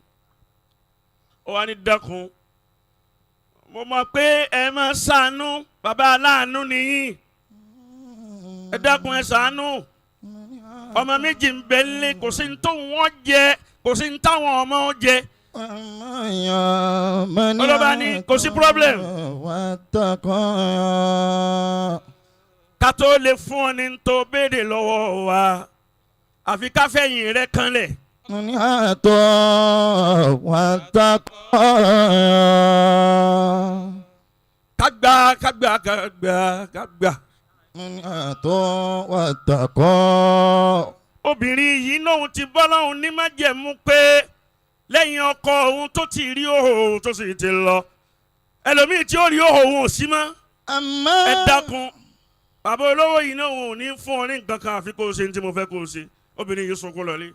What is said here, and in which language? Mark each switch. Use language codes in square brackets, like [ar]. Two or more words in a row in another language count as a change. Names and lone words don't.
[yo] Ó wá ní dákun mo mọ̀ pé ẹ máa ṣàánú bàbá aláàánú nìyí ẹ dákun ẹ ṣàánú ọmọ méjì ń bẹ lé kò sí ní tó wọ́n jẹ kò sí ní táwọn ọmọ jẹ. Ọlọ́ba ní kò sí problem. Ká tó lè fún ọ ní tó béèrè lọ́wọ́ wa àfi ká fẹ̀yìn rẹ kanlẹ̀. [ar] من أعطى واتقى [yo] Kágbá. [ar] من أعطى واتقى [yo] Obìnrin yìí náà ti bọ́ lọ́hùn ní májẹ̀mú pé lẹ́yìn ọkọ òun tó ti rí òhò tó sì ti lọ ẹlòmíì tí ó rí òhò òun ò sí mọ́ ẹ dákun bàbá olówó yìí náà òun ò ní fún ọ ní nǹkan kan àfi kó o ṣe ní tí mo fẹ́ kó o ṣe obìnrin yìí sunkún lọlé.